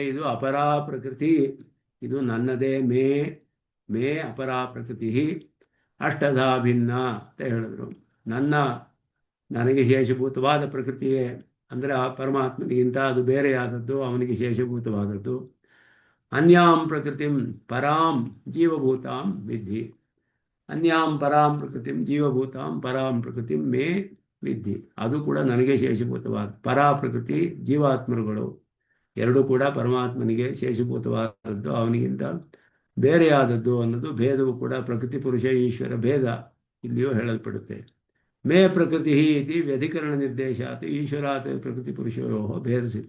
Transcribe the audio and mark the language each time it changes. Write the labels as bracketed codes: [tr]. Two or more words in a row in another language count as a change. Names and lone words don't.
[kn] ಇದು ಅಪರಾ ಪ್ರಕೃತಿ, ಇದು ನನ್ನದೇ, [sa] ಮೇ ಅಪರಾ ಪ್ರಕೃತಿ ಅಷ್ಟಧಾ ಭಿನ್ನ [kn] ಅಂತ ಹೇಳಿದ್ರು. ನನಗೆ ಶೇಷಭೂತವಾದ ಪ್ರಕೃತಿಯೇ ಅಂದರೆ ಆ ಪರಮಾತ್ಮನಿಗಿಂತ ಅದು ಬೇರೆಯಾದದ್ದು, ಅವನಿಗೆ ಶೇಷಭೂತವಾದದ್ದು. [sa] ಅನ್ಯಾಂ ಪ್ರಕೃತಿಂ ಪರಾಂ ಜೀವಭೂತಾಂ ವಿದ್ಧಿ. ಅನ್ಯಾಂ ಪರಾಂ ಪ್ರಕೃತಿಂ ಜೀವಭೂತಾಂ ಪರಾಂ ಪ್ರಕೃತಿಂ ಮೇ ವಿದ್ಧಿ. [kn] ಅದು ಕೂಡ ನನಗೆ ಶೇಷಭೂತವಾದ ಪರಾ ಪ್ರಕೃತಿ, ಜೀವಾತ್ಮರುಗಳು ಎರಡೂ ಕೂಡ ಪರಮಾತ್ಮನಿಗೆ ಶೇಷಭೂತವಾದದ್ದು, ಅವನಿಗಿಂತ ಬೇರೆಯಾದದ್ದು ಅನ್ನೋದು ಭೇದವು ಕೂಡ ಪ್ರಕೃತಿ ಪುರುಷ ಈಶ್ವರ ಭೇದ ಇಲ್ಲಿಯೂ ಹೇಳಲ್ಪಡುತ್ತೆ. [sa] ಮೇ ಪ್ರಕೃತಿ ಇತಿ ವ್ಯಧಿಕರಣ ನಿರ್ದೇಶಾತ್ ಈಶ್ವರಾತ್ ಪ್ರಕೃತಿ ಪುರುಷೋ ಭೇದ ಸಿದ್ಧ.